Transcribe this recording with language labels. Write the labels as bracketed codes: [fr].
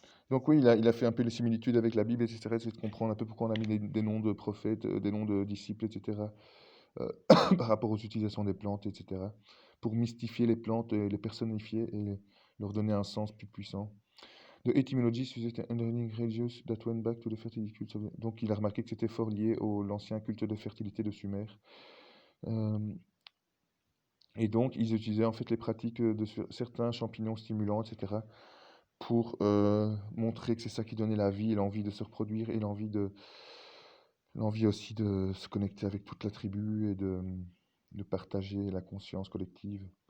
[fr] Donc oui, il a fait un peu les similitudes avec la Bible, etc. C'est de comprendre un peu pourquoi on a mis des noms de prophètes, des noms de disciples, etc. Par rapport aux utilisations des plantes, etc. Pour mystifier les plantes, les personnifier et leur donner un sens plus puissant. [en] The etymology suggests an underlying religious that went back to the fertility cult. [fr] Donc il a remarqué que c'était fort lié à l'ancien culte de fertilité de Sumer. Et donc ils utilisaient en fait les pratiques de certains champignons stimulants, etc. pour montrer que c'est ça qui donnait la vie et l'envie de se reproduire et l'envie aussi de se connecter avec toute la tribu et de partager la conscience collective.